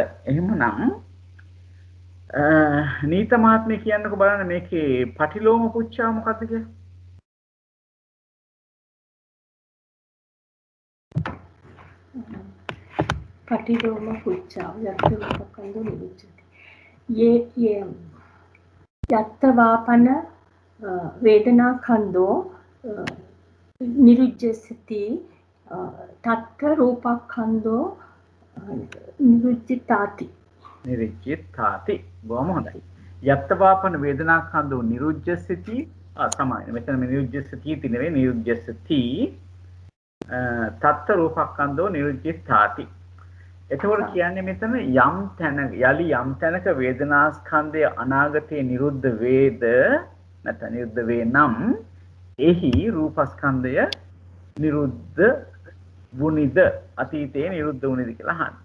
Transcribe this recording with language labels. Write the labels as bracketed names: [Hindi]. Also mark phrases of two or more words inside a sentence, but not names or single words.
[Sinhala] එහෙමනම් නීත මහත්මිය කියන්නකෝ බලන්න මේකේ [Pali] පටිලෝම පුච්චා [Sinhala] මොකද්ද කියලා? [Pali] පටිලෝම පුච්චා යත්තවාපකන්දෝ නිරුච්චති. ये यत्तवापन वेदना खंदो निरुज्जसति तत्त रूपखंदो निरुज्जिताति [Sinhala] බොහොම හොඳයි. [Pali] යත්තවාපන වේදනාස්කන්ධෝ නිරුද්ධස්සති සමානයි. මෙතන නිරුද්ධස්සති නෙවෙයි නිරුද්ධස්සති තත්ත රූපස්කන්ධෝ නිරුද්ධිතාති. [Sinhala] එතකොට කියන්නේ මෙතන යම් තැනක යලි යම් තැනක වේදනාස්කන්ධය අනාගතයේ නිරුද්ධ වේද නැත්නම් නිරුද්ධ වේ නම් එහි රූපස්කන්ධය නිරුද්ධ වුනිද අතීතයේ නිරුද්ධ වුනිද කියලා අහන්න.